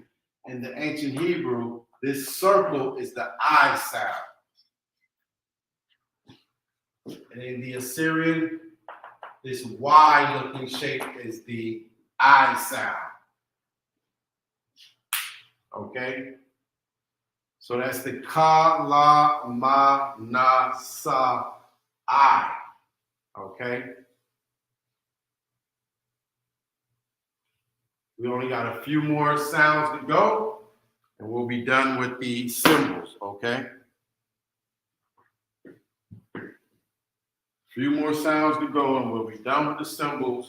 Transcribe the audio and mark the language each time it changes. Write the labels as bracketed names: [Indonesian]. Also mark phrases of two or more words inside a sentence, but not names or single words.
[English] In the ancient Hebrew, this circle is the I sound. And in the Assyrian, this Y-looking shape is the I sound. Okay? So that's the ka, la, ma, na, sa, I. Okay? We only got a few more sounds to go, and we'll be done with the symbols, okay? Few more sounds to go, and we'll be done with the symbols.